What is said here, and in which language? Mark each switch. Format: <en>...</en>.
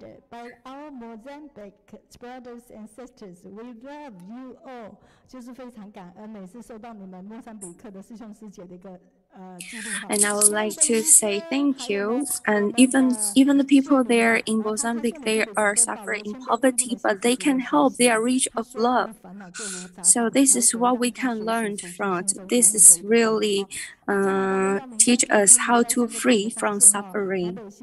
<en>By our Mozambique brothers and sisters, we love you all.</en> <zh>就是非常感恩，每次收到你们莫桑比克的师兄师姐的一个记录。</zh> <en>And I would like to say thank you. And even the people there in Mozambique, they are suffering in poverty, but they can help. They are rich of love. So this is what we can learn from. This is really teach us how to free from suffering.</en>